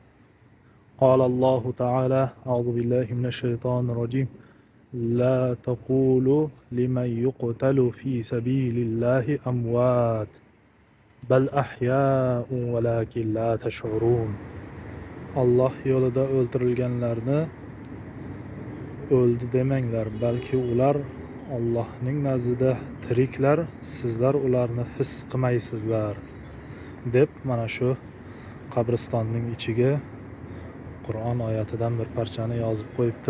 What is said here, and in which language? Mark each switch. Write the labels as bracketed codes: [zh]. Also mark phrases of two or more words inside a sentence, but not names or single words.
[ar] قال الله تعالى أعوذ بالله من الشيطان الرجيم. لا تقولوا لمن يقتل في سبيل الله أموات بل أحياء ولكن لا تشعرون. [uz] Alloh yo'lida o'ldirilganlarni o'ldi demanglar, balki ular Allohning nazdida tiriklar, sizlar ularni his qilmaysizlar deb mana shu qabristonning ichiga Qur'on oyatidan bir parchani yozib qo'yibdi.